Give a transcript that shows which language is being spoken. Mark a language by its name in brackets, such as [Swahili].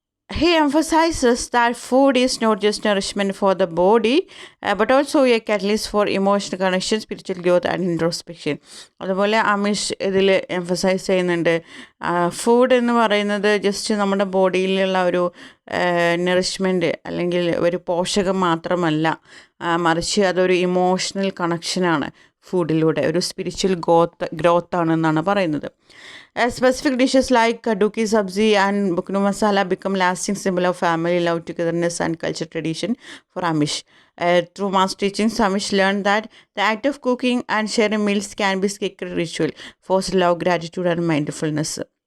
[English] He emphasizes that food is not just nourishment for the body, but also a catalyst for emotional connection, spiritual growth and introspection. [Malayalam] അതുപോലെ അമിഷ് ഇതിൽ emphasise ചെയ്യുന്നുണ്ട്, food എന്ന് പറയുന്നത് just നമ്മുടെ ബോഡിയിലുള്ള ഒരു nourishment അല്ലെങ്കിൽ ഒരു പോഷകം മാത്രമല്ല, മറിച്ച് അതൊരു ഇമോഷണൽ കണക്ഷനാണ്. ഫുഡിലൂടെ ഒരു സ്പിരിച്വൽ ഗ്രോത്ത് ആണെന്നാണ് പറയുന്നത്. [English] Specific dishes like kaduki sabzi and buknu masala become lasting symbol of family love, togetherness and culture tradition for Amish. Through mass teachings, Amish learned that the act of cooking and sharing meals can be sacred ritual, foster love, gratitude and mindfulness.